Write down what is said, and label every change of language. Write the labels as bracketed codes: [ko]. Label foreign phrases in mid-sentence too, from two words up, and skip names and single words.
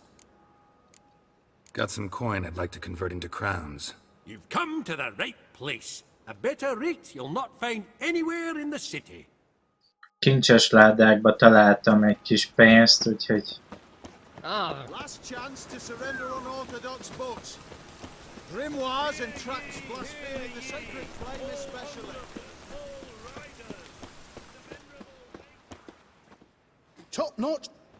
[en] Got some coin I'd like to convert into crowns. You've come to the right place. A better rate you'll not find anywhere in the city. [hu] kincses ládákba találtam egy kis pénzt, úgyhogy... [en] Last chance to surrender unorthodox boats. Grimoires and tracts blaspheming the sacred flame especially. Top notch.